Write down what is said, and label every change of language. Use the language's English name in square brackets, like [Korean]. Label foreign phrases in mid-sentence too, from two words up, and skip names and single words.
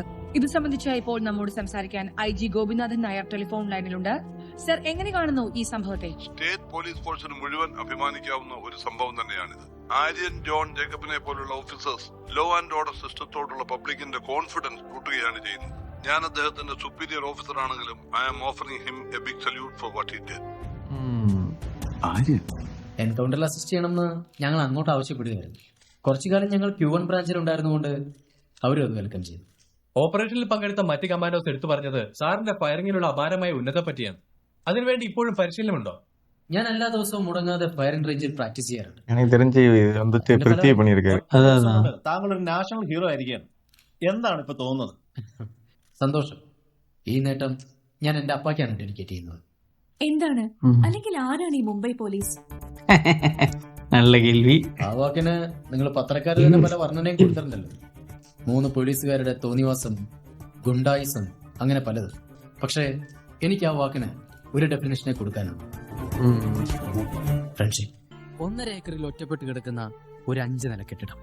[Malayalam] ഇത് സംബന്ധിച്ച് ഇപ്പോൾ നമ്മോട് സംസാരിക്കാൻ IG ഗോപിനാഥൻ നായർ ടെലിഫോൺ ലൈനിലുണ്ട്. സർ, എങ്ങനെ കാണുന്നു ഈ സംഭവത്തെ? [English] state police forceിന് [Malayalam] മുഴുവൻ അഭിമാനിക്കാവുന്ന ഒരു സംഭവം തന്നെയാണിത്. ആര്യൻ ജോൺ ജേക്കബിനെ പോലുള്ള [English] officers law and order systemത്തോടുള്ള publicിന്റെ confidence [Malayalam] കൂട്ടുകയാണ് ചെയ്യുന്നത്. ഞാൻ അദ്ദേഹത്തിന്റെ [English] superior officer [Malayalam] ആണെങ്കിലും [English] I am offering him a big salute for what he did. [Malayalam] എൻകൗണ്ടറിൽ അസിസ്റ്റ് ചെയ്യണമെന്ന് ഞങ്ങൾ അങ്ങോട്ട് ആവശ്യപ്പെടുകയായിരുന്നു. കുറച്ചു കാലം ഞങ്ങൾ Q1 ബ്രാഞ്ചിൽ ഉണ്ടായിരുന്നുകൊണ്ട് അവരും അത് വെൽക്കം ചെയ്തു. ഓപ്പറേഷനിൽ പങ്കെടുത്ത മറ്റ് കമാൻഡോസ് എടുത്തു പറഞ്ഞത് സാറിന്റെ ഫയറിംഗിലുള്ള അപാരമായ ഉന്നത പറ്റിയാണ്. അതിനുവേണ്ടി ഇപ്പോഴും പരിശീലനമുണ്ടോ? ഞാൻ എല്ലാ ദിവസവും മുടങ്ങാതെ [English] firing rangeിൽ practice [Malayalam] ചെയ്യാറുണ്ട്. [Tamil] எனக்கு தெரிஞ்சு வந்துட்டு பிரித்தி பண்ணியிருக்காரு. [Malayalam] താങ്കൾ ഒരു [English] national hero [Malayalam] ആയിരിക്കുകയാണ്. എന്താണ് ഇപ്പൊ തോന്നുന്നത്? സന്തോഷം. ഈ നേട്ടം ഞാൻ എന്റെ അപ്പാക്കാണ് ഡെഡിക്കേറ്റ് ചെയ്യുന്നത്. എന്താണ്, അല്ലെങ്കിൽ ആരാണ് ഈ മുംബൈ പോലീസ്? [Tamil] நல்ல கேள்வி. [Malayalam] ആ വാക്കിന് നിങ്ങൾ പത്രക്കാരിൽ തന്നെ പല വർണ്ണനയും കൊടുത്തിട്ടുണ്ടല്ലോ. 3 പോലീസുകാരുടെ തോന്നിവാസം, ഗുണ്ടായിസം, അങ്ങനെ പലത്. പക്ഷേ എനിക്ക് ആ വാക്കിന് ഒരു ഡെഫിനേഷനെ കൊടുക്കാനുണ്ട്: ഫ്രണ്ട്ഷിപ്പ്. 1.5 ഏക്കറിൽ ഒറ്റപ്പെട്ട് കിടക്കുന്ന ഒരു 5 നില കെട്ടിടം.